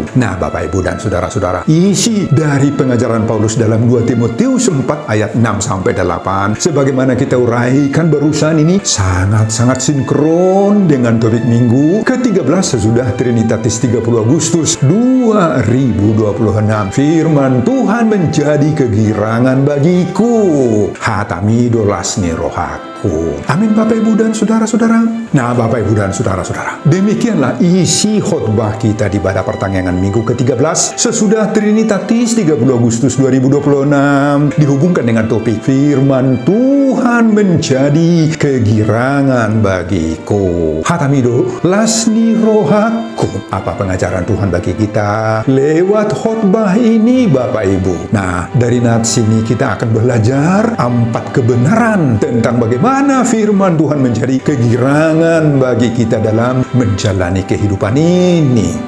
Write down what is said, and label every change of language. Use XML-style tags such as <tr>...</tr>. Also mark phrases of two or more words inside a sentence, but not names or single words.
<id>Nah, Bapak Ibu dan saudara-saudara, isi dari pengajaran Paulus dalam 2 Timotius 4 ayat 6-8, sebagaimana kita uraikan barusan ini, sangat-sangat sinkron dengan topik minggu ke-13 sesudah Trinitatis 30 Agustus 2026. Firman Tuhan menjadi kegirangan bagiku,</id> <bbc>hatamido lasni rohaku.</bbc> <id>Amin Bapak Ibu dan saudara-saudara. Nah, Bapak Ibu dan saudara-saudara, demikianlah isi khotbah kita di pada pertanggungan minggu ke-13 sesudah Trinitatis 30 Agustus 2026, dihubungkan dengan topik firman Tuhan menjadi kegirangan bagiku,</id> <bbc>hatamido lasni rohaku.</bbc> <id>Apa pengajaran Tuhan bagi kita lewat khotbah ini Bapak Ibu? Nah, dari nats ini kita akan belajar 4 kebenaran tentang bagaimana firman Tuhan menjadi kegirangan bagi kita dalam menjalani kehidupan ini.</id>